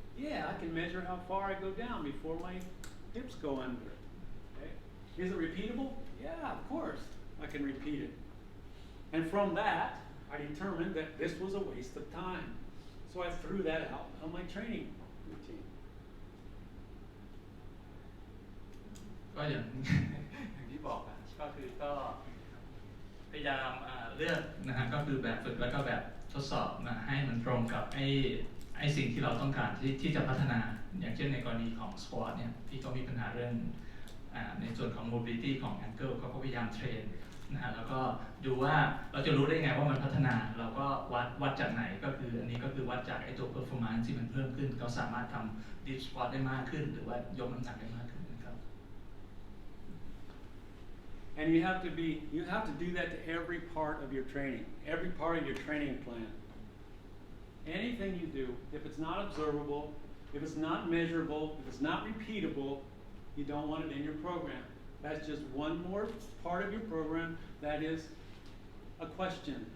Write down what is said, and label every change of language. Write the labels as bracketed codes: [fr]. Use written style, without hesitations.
[en] Yeah, I can measure how far I go down before my hips go under. Okay? Is it repeatable? Yeah, of course, I can repeat it. And from that, I determined that this was a waste of time. So I threw that out of my training routine. [th] ก็อย่าง อย่างที่บอกอะก็คือก็พยายามเลือกนะฮะก็คือแบบฝึกแล้วก็แบบทดสอบนะให้มันตรงกับไอ้สิ่งที่เราต้องการที่จะพัฒนาอย่างเช่นในกรณีของสปอร์ตเนี่ยที่เขามีปัญหาเรื่องในส่วนของ mobility ของ ankle เขาก็พยายามเทรนนะฮะแล้วก็ดูว่าเราจะรู้ได้ไงว่ามันพัฒนาเราก็วัดจากไหนก็คืออันนี้ก็คือวัดจากไอ้ตัว performance ที่มันเพิ่มขึ้นเขาสามารถทำ deep squat ได้มากขึ้นหรือว่ายกน้ำหนักได้มากขึ้นนะครับ [en] And you have to do that to every part of your training, every part of your training plan. Anything you do, if it's not observable, if it's not measurable, if it's not repeatable, you don't want it in your program. That's just one more part of your program that is a question.